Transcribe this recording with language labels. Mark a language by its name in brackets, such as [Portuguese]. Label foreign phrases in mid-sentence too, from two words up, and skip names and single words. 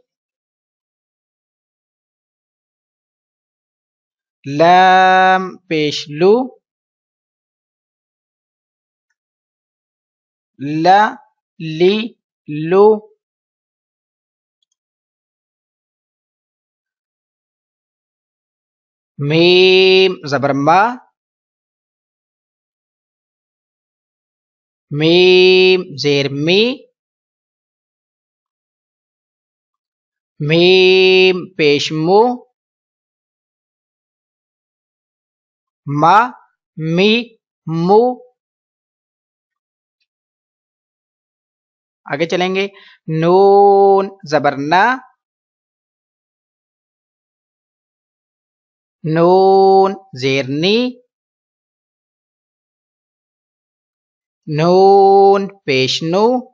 [Urdu] لام پیش لو، لا لی لو، میم زبر ما، میم زیر می، میم پیش مو، ما می مو. آگے چلیں گے، نون زبر نا، نون زیر نی، نون پیش نو،